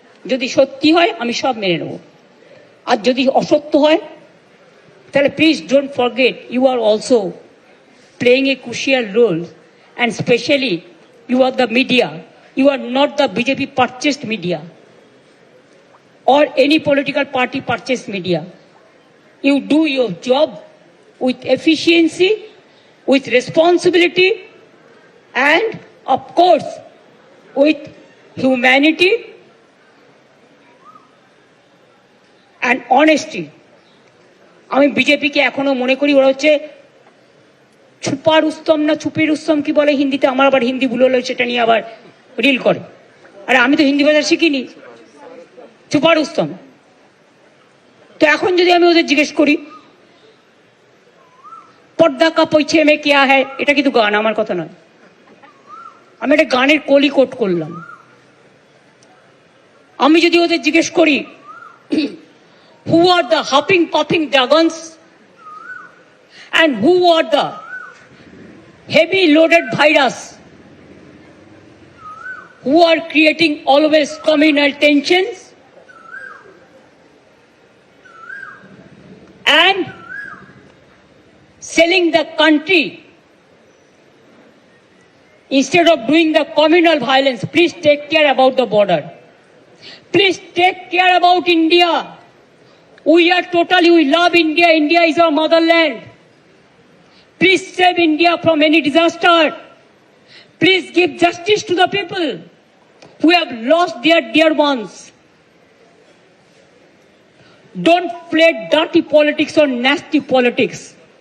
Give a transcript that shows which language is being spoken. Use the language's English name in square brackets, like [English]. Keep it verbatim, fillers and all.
[Bangla] যদি সত্যি হয় আমি সব মেনে নেব, আর যদি অসত্য হয় তাহলে [English] Please don't forget you are also playing a crucial role, and specially you are the media, you are not the BJP purchased media or any political party purchased media. You do your job with efficiency, with responsibility, and of course with humanity and honesty. [Bangla] আমি বিজেপিকে এখনো মনে করি ওরা হচ্ছে ছুপা রুস্তম না ছুপের রুস্তম কি বলে হিন্দিতে, আমার আবার হিন্দি ভুল হলো সেটা নিয়ে আবার রিল করে। আরে আমি তো হিন্দি ভাষা শিখিনি, ছুপা রুস্তম। तो এখন যদি আমি ওদের জিজ্ঞেস করি [Hindi] পর্দা কা পৈছে মে কিয়া হ্যায়, [Bangla] এটা কিন্তু গান, আমার কথা নয়, আমি এটা গানের কলি কোট করলাম। আমি যদি ওদের জিজ্ঞেস করি [English] Who are the hopping popping dragons and who are the heavy loaded virus who are creating always communal tensions and selling the country instead of doing the communal violence, please take care about the border, please take care about India. We are totally, we love India, India is our motherland, please save India from any disaster, please give justice to the people who have lost their dear ones. Don't play dirty politics or nasty politics.